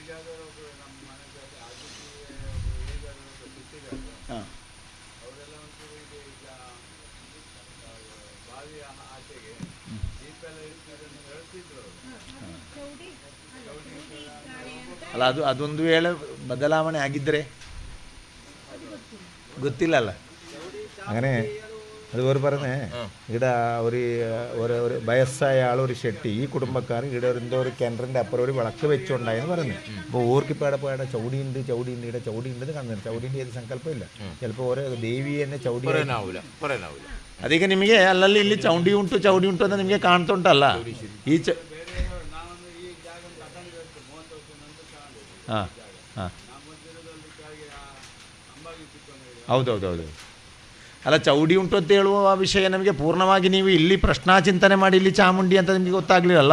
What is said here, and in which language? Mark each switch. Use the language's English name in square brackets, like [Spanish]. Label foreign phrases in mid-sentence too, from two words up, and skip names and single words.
[Kannada] ಅಲ್ಲ, ಅದೊಂದು ವೇಳೆ ಬದಲಾವಣೆ ಆಗಿದ್ದರೆ ಗೊತ್ತಿಲ್ಲಲ್ಲ. [Malayalam] അങ്ങനെ അതുപോലെ പറഞ്ഞേ ഇവിടെ ഒരു വയസ്സായ ആളൊരു ഷെട്ടി ഈ കുടുംബക്കാർ ഇവിടെ എന്തോ ഒരു കിണറിൻ്റെ അപ്പുറം ഒരു വിളക്ക് വെച്ചുണ്ടായെന്ന് പറഞ്ഞു. അപ്പോൾ ഓർക്കിപ്പോൾ പോയാൽ ചൗടിയുണ്ട് ഇവിടെ ചൗടിയുണ്ട് കാണുന്നുണ്ട്. ചൗടിൻ്റെ ഏത് സങ്കല്പമില്ല, ചിലപ്പോൾ ഓരോ ദേവി തന്നെ ചൗടി [Kannada] ಅದೀಗ ನಿಮಗೆ ಅಲ್ಲಲ್ಲಿ ಇಲ್ಲಿ ಚೌಡಿ ಉಂಟು ಅಂತ ನಿಮಗೆ ಕಾಣ್ತುಂಟಲ್ಲ. ಈ ಹಾಂ ಹಾಂ ಹೌದೌದೌದು. ಅಲ್ಲ, ಚೌಡಿ ಉಂಟು ಅಂತ ಹೇಳುವ ವಿಷಯ ನಮಗೆ ಪೂರ್ಣವಾಗಿ ನೀವು ಇಲ್ಲಿ ಪ್ರಶ್ನಾಚಿಂತನೆ ಮಾಡಿ ಇಲ್ಲಿ ಚಾಮುಂಡಿ ಅಂತ ನಿಮಗೆ ಗೊತ್ತಾಗಲಿಲ್ಲ.